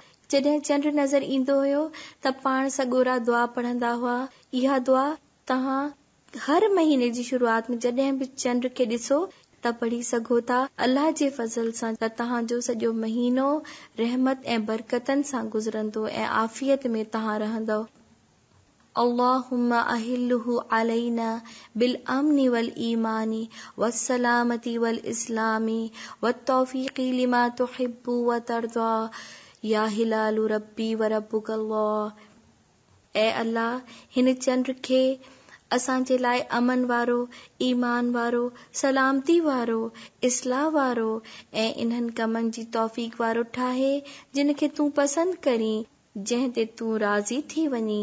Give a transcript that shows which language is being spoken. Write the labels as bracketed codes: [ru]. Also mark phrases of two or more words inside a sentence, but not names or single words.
[sd] जॾहिं चंड नज़र ईंदो हुयो त पाण सॻोरा दुआ पढ़ंदा हुआ। इहा दुआ तव्हां हर महीने जी शुरूआत में जॾहिं बि चंड खे ॾिसो त पढ़ी सघो था। अल्लाह जे फज़ल सां त तव्हांजो सॼो महीनो रहमत ऐं बरकतनि सां गुज़रंदो ऐं आफ़ियत में तव्हां रहंदव। [ar] اللهم أهله علينا بالأمن والإيمان والسلامة والإسلام والتوفيق لما تحب وترضى يا هلال ربي وربك الله. [sd] ऐ अल्लाह, हिन चंड खे असांजे लाइ अमन वारो, ईमान वारो, सलामती वारो, इस्लाह वारो ऐं इन्हनि कमनि जी तौफ़ीक़ वारो ठाहे जिन खे तूं पसंद करीं, जंहिं ते तूं राज़ी थी वञी।